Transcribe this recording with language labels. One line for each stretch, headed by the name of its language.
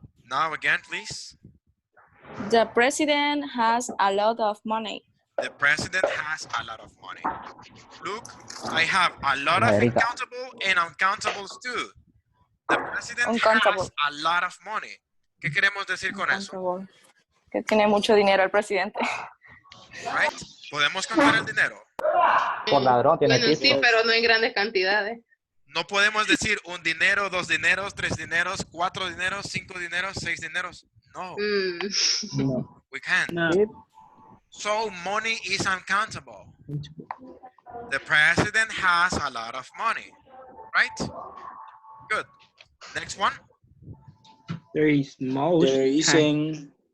English: Now again, please. The president has a lot of money. The president has a lot of money. Look, I have a lot of America. uncountable and uncountables too. The president Uncountable. has a lot of money.
Spanish: ¿Qué queremos decir con eso? Que tiene mucho dinero el presidente. Right? ¿Podemos contar el dinero? Por ladrón tiene Bueno, sí, título. pero no en grandes cantidades. No podemos decir un dinero, 2 dineros, 3 dineros, 4 dineros, 5 dineros, 6 dineros.
English: No, No. we can't. No. So money is uncountable. The president has a lot of money, right? Good. Next one. There is most There isn't.